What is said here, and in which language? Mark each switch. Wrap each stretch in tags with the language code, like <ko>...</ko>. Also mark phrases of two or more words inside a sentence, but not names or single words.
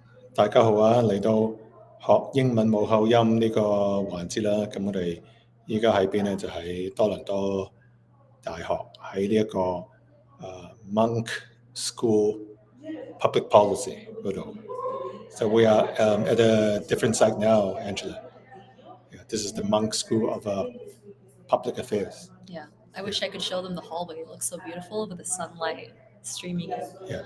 <yue>大家好啊！嚟到學英文冇口音呢個環節啦，咁我哋依家喺邊咧？就喺多倫多大學喺呢一個 Monk School Public Policy 嗰度。</yue> <en>So we are at a different site now, Angela. Yeah, this is the Monk School of Public Affairs. Yeah, I wish I could show them the hallway. It looks so beautiful with the sunlight streaming in. Yeah.</en>